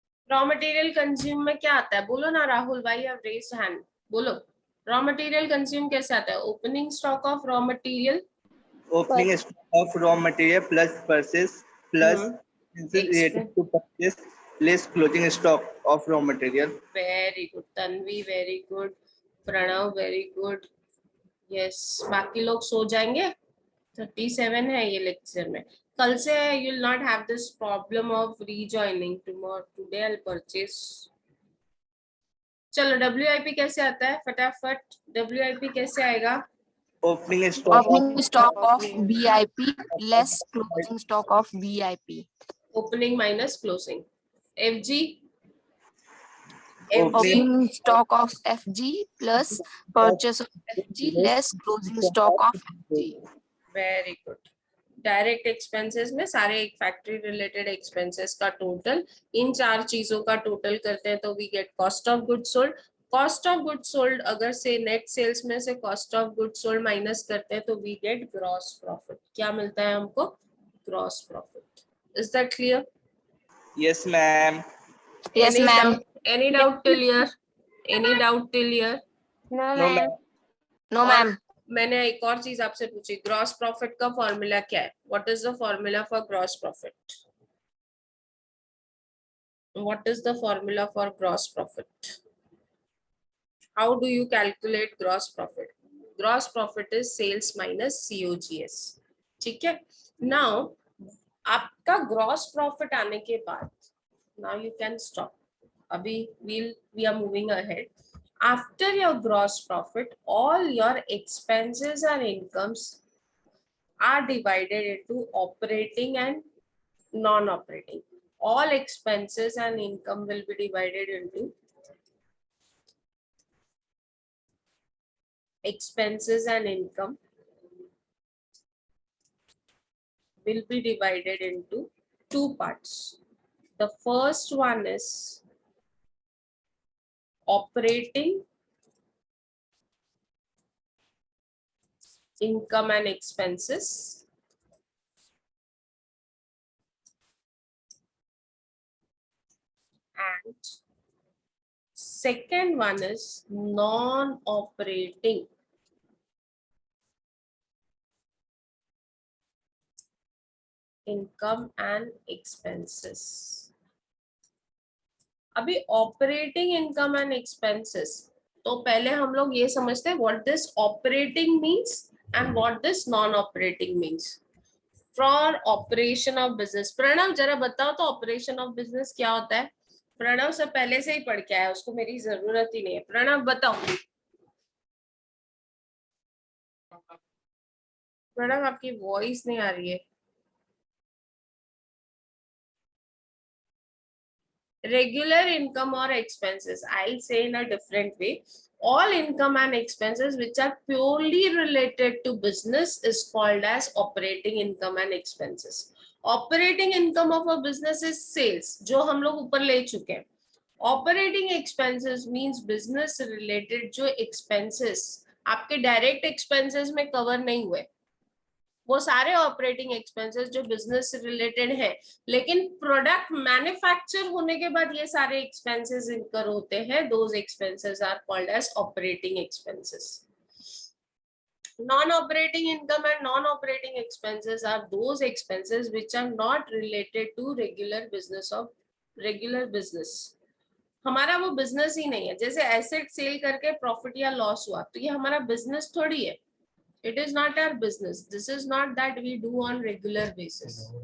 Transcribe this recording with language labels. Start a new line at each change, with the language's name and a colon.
Hindi: Raw material consume में क्या आता है? बोलो ना राहुल भाई,
English: Have raised hand.
Hindi: बोलो, रॉ मटेरियल कंज्यूम कैसे आता है?
English: Opening stock of raw material. Opening stock of raw material plus purchase plus expenses related to purchase less closing stock of raw material. Very good. Tanvi very good. Pranav very good. Yes,
Hindi: बाकी लोग सो जाएंगे. 37 है ये lecture में. कल से
English: You will not have this problem of rejoining. Today I will purchase.
Hindi: चलो, WIP कैसे आता है? फटाफट WIP कैसे आएगा?
English: Opening stock opening stock of BIP less closing stock of BIP. Opening minus closing. FG Opening stock of FG plus purchase of FG less closing stock of FG. Very good.
Hindi: Direct expenses में सारे एक factory related expenses का total, इन 4 चीजों का total करते हैं तो
English: We get cost of goods sold.
Hindi: Cost of goods sold अगर से नेट सेल्स में से cost of goods sold minus करते हैं तो
English: We get gross profit.
Hindi: क्या मिलता है हमको? Gross profit.
English: Is that clear? Yes, ma'am. Yes, ma'am. Any doubt till here? Any doubt till here? No, No, ma'am. ma'am. No, ma'am.
Hindi: मैंने एक और चीज आपसे पूछी. ग्रॉस प्रॉफिट का फॉर्मूला क्या है?
English: What is the formula for gross profit? What is the formula for gross profit? How do you calculate gross profit? Gross profit is sales minus COGS.
Hindi: ठीक है.
English: now
Hindi: आपका ग्रॉस प्रॉफिट आने के बाद,
English: Now you can stop.
Hindi: अभी
English: we are moving ahead. After your gross profit, all your expenses and incomes are divided into operating and non-operating. All expenses and income will be divided into expenses and income will be divided into two parts. The first one is operating income and expenses, and second one is non-operating income and expenses.
Hindi: अभी operating income and expenses, तो पहले हम लोग ये समझते हैं
English: What this operating means and what this non operating means for operation of business.
Hindi: Pranav जरा बताओ तो ऑपरेशन ऑफ बिजनेस क्या होता है. प्रणव से पहले से ही पढ़ के आया, उसको मेरी जरूरत ही नहीं है. प्रणव बताओ. प्रणव आपकी वॉइस नहीं आ रही है.
English: Regular income or expenses, I'll say in a different way. All income and expenses which are purely related to business is called as operating income and expenses. Operating income of a business is sales,
Hindi: जो हम लोग ऊपर ले चुके हैं.
English: Operating expenses means business related
Hindi: जो expenses आपके direct expenses में cover नहीं हुए, वो सारे ऑपरेटिंग एक्सपेंसेस जो बिजनेस से रिलेटेड है, लेकिन प्रोडक्ट मैन्युफैक्चर होने के बाद ये सारे एक्सपेंसेस इनकर होते हैं.
English: Those expenses are called as operating expenses. Non-operating income and non-operating expenses are those expenses which are not related to regular business.
Hindi: हमारा वो बिजनेस ही नहीं है. जैसे एसेट सेल करके प्रॉफिट या लॉस हुआ तो ये हमारा बिजनेस थोड़ी है.
English: It is not our business. This is not that we do on regular basis.